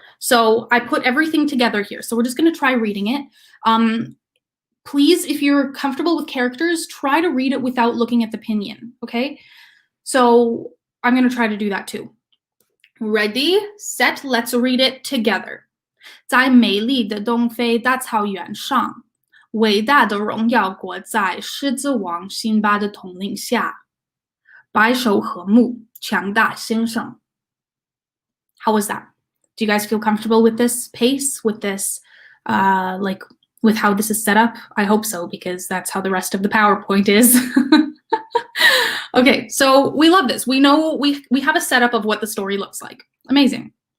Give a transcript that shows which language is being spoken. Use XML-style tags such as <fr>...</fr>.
<en>So I put everything together here. So we're just going to try reading it. Please, if you're comfortable with characters, try to read it without looking at the pinyin, okay? So I'm going to try to do that too. Ready, set, let's read it together.</en> <zh>在美丽的东非大草原上，伟大的荣耀国在狮子王辛巴的统领下，百兽和睦，强大兴盛。</zh> <en>How was that? Do you guys feel comfortable with this pace, with this, like, with how this is set up? I hope so, because that's how the rest of the PowerPoint is. Okay, so we love this. We know we have a setup of what the story looks like. Amazing.</en>